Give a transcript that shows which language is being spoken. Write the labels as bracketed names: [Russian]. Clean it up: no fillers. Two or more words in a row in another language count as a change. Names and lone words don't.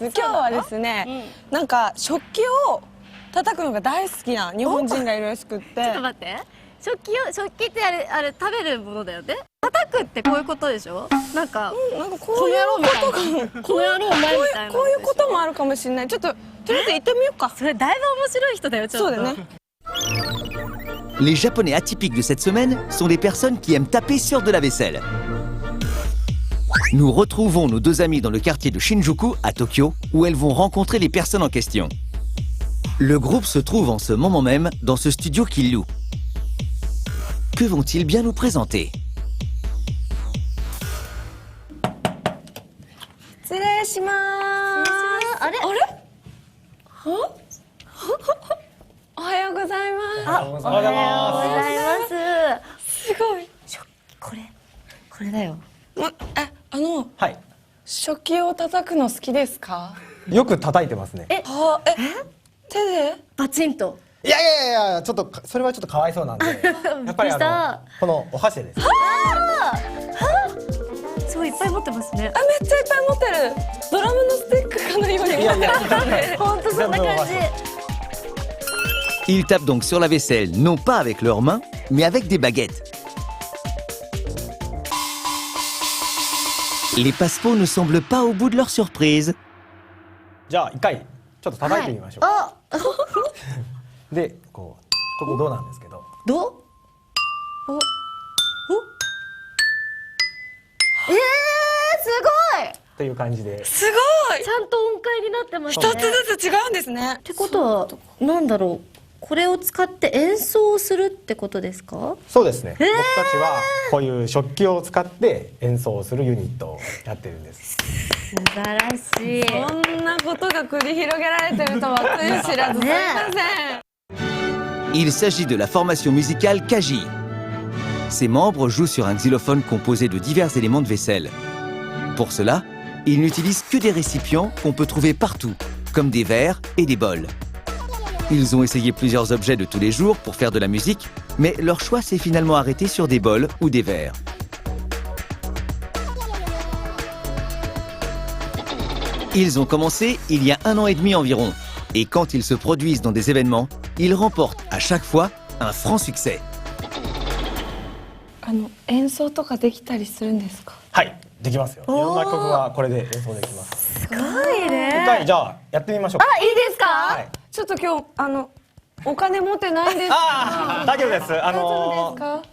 [Japanese] 今日はですね、なんか食器を叩くのが大好きな日本人がいるらしくって。ちょっと待って。食器ってあれ食べるものだよね。叩くってこういうことでしょ？なんかこういうことかも。この野郎お前みたいな。こういうこともあるかもしれない。ちょっととりあえず行ってみようか。それだいぶ面白い人だよ。ちょっと。そうだね。 [French] Les Japonais atypiques de cette semaine sont des personnes qui aiment taper sur de la vaisselle. Nous retrouvons nos deux amies dans le quartier de Shinjuku, à Tokyo, où elles vont rencontrer les personnes en question. Le groupe se trouve en ce moment même dans ce studio qu'ils louent. Que vont-ils bien nous présenter? [Japanese] 失礼します。あれ？おはようございます。おはようございます。すごい。これだよ。はい。食器を叩くの好きですか？よく叩いてますね。手で？バチンと。いやちょっとそれはちょっとかわいそうなんで、やっぱりこのお箸です。すごいいっぱい持ってますね。めっちゃいっぱい持ってる。ドラムのスティックかのように持ってる。本当そんな感じ。 [French] Ils tapent donc sur la vaisselle, non pas avec leurs mains, mais avec des baguettes. Les Paspo ne semblent pas au bout de leur surprise. [Japanese] じゃあ一回ちょっと叩いてみましょう。で、ここどうなんですけど。どう？すごい。という感じで。すごい。ちゃんと音階になってますね。一つずつ違うんですね。ってことはなんだろう。これを使って演奏するってことですか？そうですね。僕たちはこういう食器を使って演奏するユニットをやってるんです。素晴らしい。そんなことが繰り広げられてるとはつゆ知らずすいません。 [French] Il s'agit de la formation musicale Kaji. Ses membres jouent sur un xylophone composé de divers éléments de vaisselle. Pour cela, ils n'utilisent que des récipients qu'on peut trouver partout, comme des verres et des bols. Ils ont essayé plusieurs objets de tous les jours pour faire de la musique, mais leur choix s'est finalement arrêté sur des bols ou des verres. Ils ont commencé il y a 1 an et demi environ. Et quand ils se produisent dans des événements, ils remportent à chaque fois un franc succès. [Japanese] 演奏とかできたりするんですか？はい、できますよ。いろんな曲はこれで演奏できます。すごいね。一回じゃあやってみましょうか。あ、いいですか？はい。ちょっと今日お金持ってないんです。ああ、大丈夫です。大丈夫ですか？